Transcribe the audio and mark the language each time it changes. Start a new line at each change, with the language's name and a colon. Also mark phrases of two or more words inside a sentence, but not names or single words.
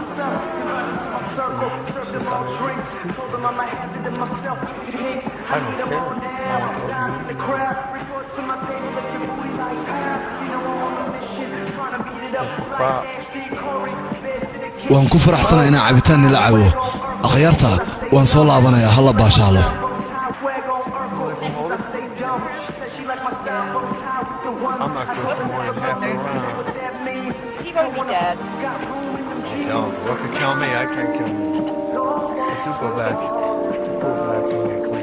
English: I don't care.
Somali: waan ku faraxsanahay inaan cabitaan nila cabo akhyaarta waan soo laabanayaa hala baashaalo
English: I'm not good for more than half a round. He's gonna be dead. No, what could kill me? I can't kill me. But do go back. Go back and get clean.